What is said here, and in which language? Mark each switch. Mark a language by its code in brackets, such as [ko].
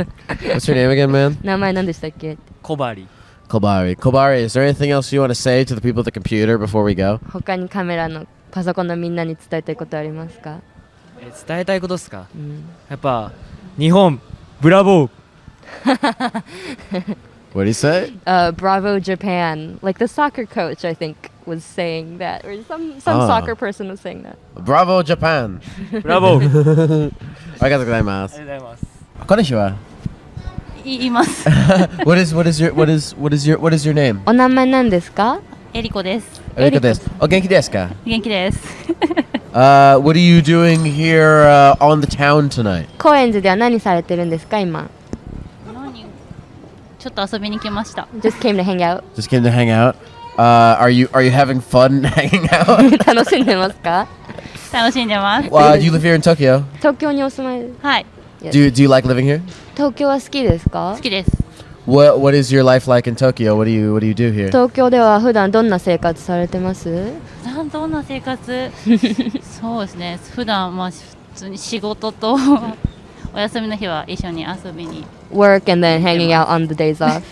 [en] What's your name again, man? [ja] 名前何でしたっけ？小針。 [en] Kobari. Kobari, is there anything else you want to say to the people at the computer before we go? [ja] 他にカメラのパソコンのみんなに伝えたいことありますか？伝えたいことですか？やっぱ日本ブラボー。 [en] What do you say? Bravo Japan. Like the soccer coach, I think, was saying that, or some Ah. soccer person was saying that. Bravo, Japan. [ja] ブラボー。ありがとうございます。ありがとうございます。こんにちは。います。 [en] What is your name? [ja] お名前何ですか？エリコです。エリコです。お元気ですか？元気です。 [en] What are you doing here on the town tonight? [ja] 高円寺では何されてるんですか今？ちょっと遊びに来ました。 [en] Just came to hang out. Just came to hang out. Are you having fun hanging out? [ja] 楽しんでますか？楽しんでます。 [en] Do you live here in Tokyo? [ja] 東京にお住まいです。はい。 [en] Do you like living here? [ja] 東京は好きですか？好きです。 [en] What is your life like in Tokyo? What do you do here? [ja] 東京では普段どんな生活されてます？どんな生活そうですね。普段まあ普通に仕事とお休みの日は一緒に遊びに。 [en] Work and then hanging out on the days off.